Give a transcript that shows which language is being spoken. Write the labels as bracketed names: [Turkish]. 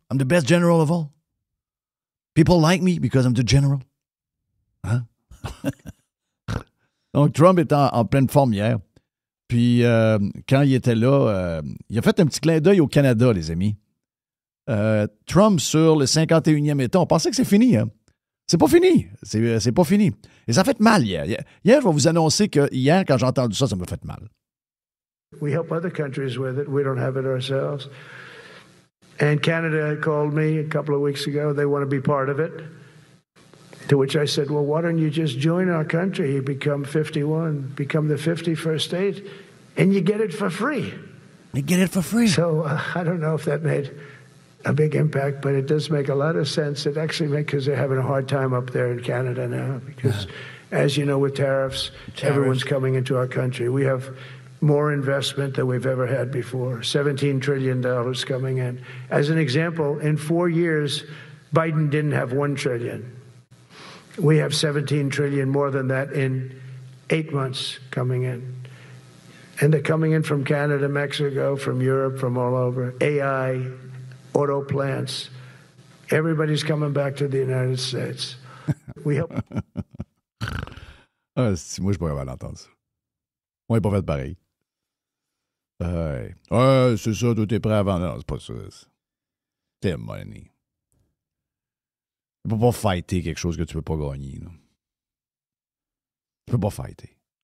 [English] I'm the best general of all. People like me because I'm the general. Hein? [French] Donc, Trump est en pleine forme hier. Puis, quand il était là, il a fait un petit clin d'œil au Canada, les amis. Trump sur le 51e État, on pensait que c'est fini. Hein? C'est pas fini. C'est pas fini. Et ça fait mal hier. Hier, je vais vous annoncer que hier, quand j'ai entendu ça, ça m'a fait mal. [English] We help other countries with it. We don't have it ourselves. And Canada called me a couple of weeks ago. They want to be part of it. To which I said, well, why don't you just join our country? You become 51, become the 51st state, and you get it for free. You get it for free. So I don't know if that made a big impact, but it does make a lot of sense. It actually makes, because they're having a hard time up there in Canada now, because as you know, with tariffs, everyone's coming into our country. We have more investment than we've ever had before, $17 trillion coming in. As an example, in 4 years, Biden didn't have $1 trillion. We have $17 trillion more than that in 8 months coming in. And they're coming in from Canada, Mexico, from Europe, from all over. AI, auto plants. Everybody's coming back to the United States. We help. [French] Si moi, je pourrais mal entendre ça. On n'est pas fait pareil. C'est ça, tout est prêt avant. Non, c'est pas ça. C'est money. Tu peux pas fighter quelque chose que tu peux pas gagner. Là. Tu peux pas fighter.